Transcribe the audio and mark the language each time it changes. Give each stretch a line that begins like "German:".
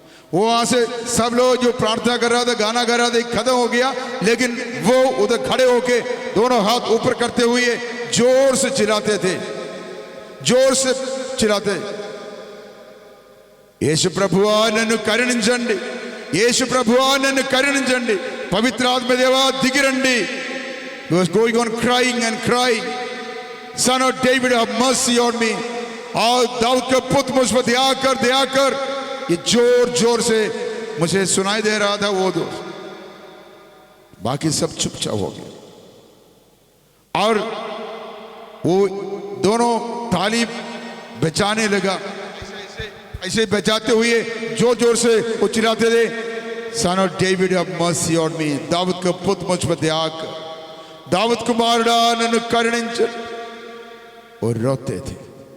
Hindi: वो वहां से सब लोग जो प्रार्थना कर रहा था, गाना गा रहा था, खत्म हो गया, लेकिन वो उधर खड़े होके दोनों हाथ ऊपर करते हुए जोर से चिल्लाते थे, जोर से चिल्लाते,
Telugu: యేసు ప్రభువా నన్ను కరుణించండి, యేసు ప్రభువా నన్ను కరుణించండి, పవిత్ర ఆత్మదేవా దిగిరండి.
English: He was going on crying and crying, Son of David have mercy on me,
Hindi: और दाऊद के पुत्र मुझ पर दया कर। ये जोर जोर से मुझे सुनाई दे रहा था वो दोस्त, बाकी सब चुपचाप हो गया और वो दोनों ताली बचाने लगा, ऐसे बचाते हुए जोर जोर से वो चिल्लाते थे,
English: son of David have mercy on me,
Hindi: Dawood का पुत्र मुझ पर दया कर,
Telugu: दाऊद कुमारुड़ा नन्नु करुणिंचु,
Hindi: और रोते थे।